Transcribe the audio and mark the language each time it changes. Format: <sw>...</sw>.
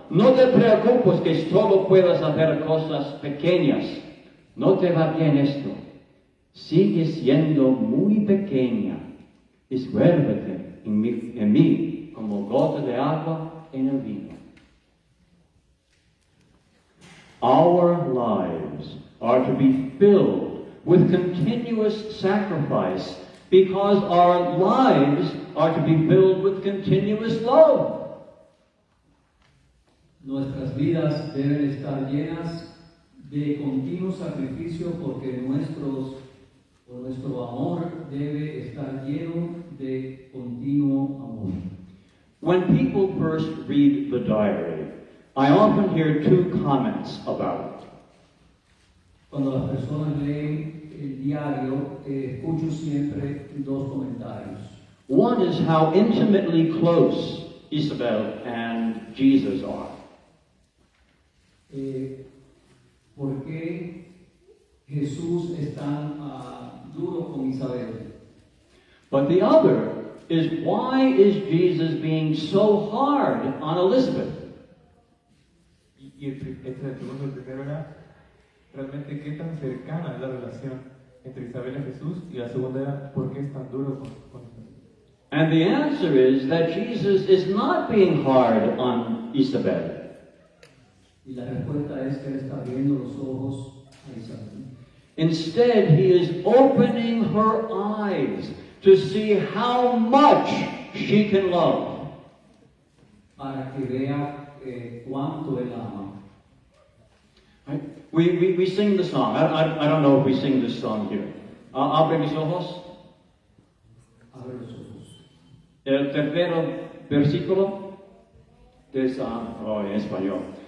<es>No te preocupes que solo puedas hacer cosas pequeñas. No te va bien esto. Sigue siendo muy pequeña. Esfuérzate en mí como gota de agua en el vino.</es> <en>Our lives are to be filled with continuous sacrifice because our lives are to be filled with continuous love.</en> <es>Nuestras vidas deben estar llenas de continuo sacrificio porque nuestro amor debe estar lleno de continuo amor.</es> <en>When people first read the diary, I often hear two comments about it.</en> <es>Cuando las personas leen el diario, escucho siempre dos comentarios.</es> <en>One is how intimately close Isabel and Jesus are.</en> <es>¿Por qué Jesús es tan duro con Isabel?</es> <en>But the other is, why is Jesus being so hard on Elizabeth?</en> <es>El segundo, el primero era realmente qué tan cercana es la relación entre Isabel y Jesús, y la segunda era por qué es tan duro con Jesús.</es> <en>And the answer is that Jesus is not being hard on Isabel.</en> <es>Y la respuesta es que él está abriendo los ojos a Isabel.</es> <en>Instead, he is opening her eyes to see how much she can love.</en> <es>Para que vea cuánto él ama.</es> <en>Right? We sing the song. I don't know if we sing this song here.</en> <es>Abre mis ojos. Abre los ojos. El tercero versículo en español.</es>